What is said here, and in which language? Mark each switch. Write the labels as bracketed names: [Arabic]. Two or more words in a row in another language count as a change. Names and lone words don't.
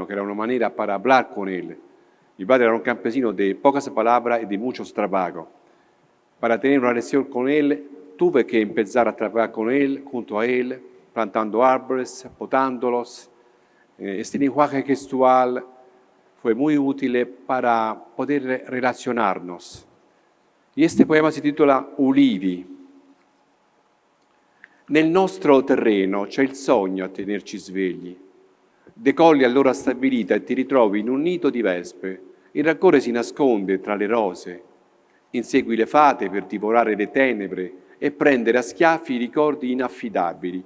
[Spanish] Que era una manera para hablar con él. Mi padre era un campesino de pocas palabras y de muchos trabajos. Para tener una relación con él, tuve que empezar a trabajar con él, junto a él, plantando árboles, potándolos. Este lenguaje gestual fue muy útil para [Italian] poter relazionarnos. E este poema si titola Ulivi. Nel nostro terreno c'è il sogno a tenerci svegli. Decolli all'ora stabilita e ti ritrovi in un nido di vespe. Il rancore si nasconde tra le rose. Insegui le fate per divorare le tenebre e prendere a schiaffi i ricordi inaffidabili.